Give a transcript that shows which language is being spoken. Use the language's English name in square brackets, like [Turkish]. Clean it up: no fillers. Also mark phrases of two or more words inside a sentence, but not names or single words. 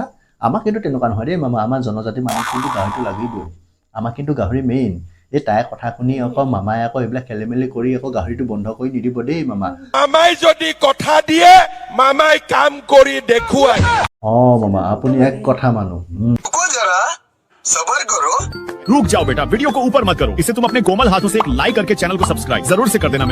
[Assamese] আমাক কিন্তু তেনেকুৱা নহয় দেই মামা, আমাৰ জনজাতি মানুহ কিন্তু গাহৰিটো লাগিবই। আমাক কিন্তু গাহৰি মেইন। এই তাই কথা শুনি আকৌ মামাই আকৌ এইবিলাক খেলি মেলি কৰি আকৌ গাহৰিটো বন্ধ কৰি নিদিব দেই মামা। মামাই যদি কথা দিয়ে মামাই কাম কৰি দেখুৱায়। মামা আপুনি এক কথা মানুহ। [Hindi] जरा सबर करो। रुक जाओ बेटा, वीडियो को ऊपर मत करो। इसे तुम अपने कोमल हाथों से एक लाइक करके चैनल को सब्सक्राइब जरूर से कर देना।